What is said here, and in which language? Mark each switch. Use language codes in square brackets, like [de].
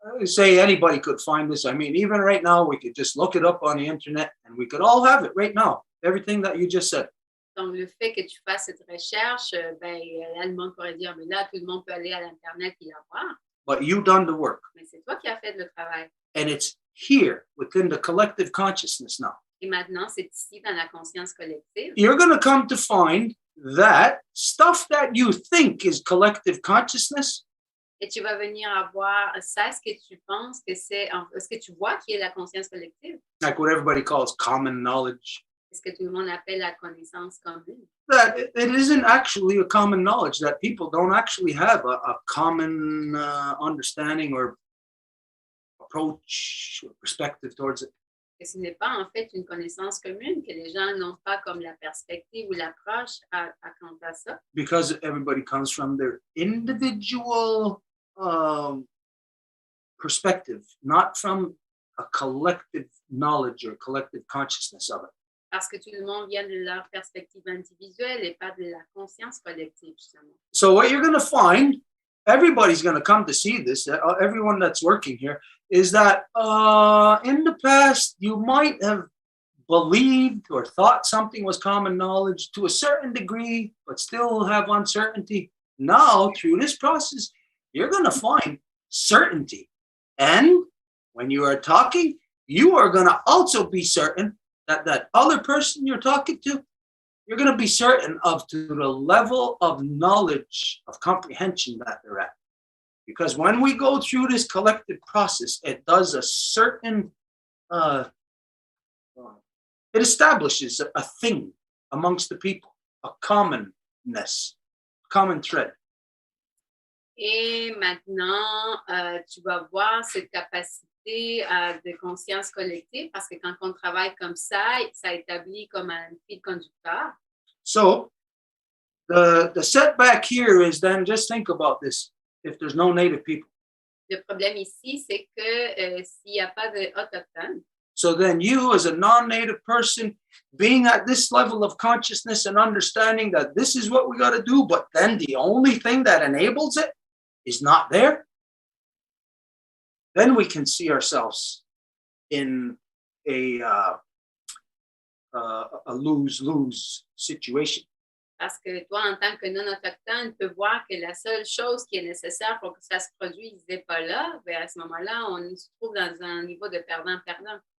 [en] Say anybody could find this. I mean, even right now, we could just look it up on the internet and we could all have it right now. Everything that you just said. [fr] Donc, le fait que tu fasses cette recherche, ben, là, le monde pourrait dire, mais là, tout le monde peut aller à l'Internet et la voir. [en] But you've done the work. [fr] Mais c'est toi qui as fait le travail. [en] And it's here within the collective consciousness now. [fr] Et maintenant, c'est ici dans la conscience collective. [en] You're going to come to find that stuff that you think is collective consciousness. [fr] Et tu vas venir avoir ça, ce que tu penses que c'est, ce que tu vois qui est la conscience collective. [en] Like what everybody calls common knowledge. [fr] Ce que tout le monde appelle la connaissance commune. [en] That it isn't actually a common knowledge, that people don't actually have a common understanding or approach or perspective towards it. [fr] Que ce n'est pas en fait une connaissance commune, que les gens n'ont pas comme la perspective ou l'approche à quant à ça. [en] Because everybody comes from their individual perspective, not from a collective knowledge or collective consciousness of it. [fr] Parce que tout le monde vient de leur perspective individuelle et pas de la conscience collective, justement. [en] So what you're going to find, everybody's going to come to see this, everyone that's working here, is that in the past, you might have believed or thought something was common knowledge to a certain degree, but still have uncertainty. Now, through this process, you're going to find certainty. And when you are talking, you are going to also be certain that other person you're talking to, you're going to be certain of to the level of knowledge, of comprehension that they're at. Because when we go through this collective process, it does a certain It establishes a thing amongst the people, a commonness, common thread. [fr] Et maintenant, tu vas voir cette capacité de conscience collective parce que quand on travaille comme ça établit comme un fil conducteur. [en] So the setback here is then just think about this. If there's no native people. [fr] Le problème ici, c'est que s'il n'y a pas d'autochtones, [en] so then you as a non-native person being at this level of consciousness and understanding that this is what we got to do, but then the only thing that enables it is not there, then we can see ourselves in a lose-lose situation. [fr] parce que toi, en tant que non-autochtone, tu peux voir que la seule chose qui est nécessaire pour que ça se produise n'est pas là, bien à ce moment-là, on se trouve dans un niveau de perdant-perdant.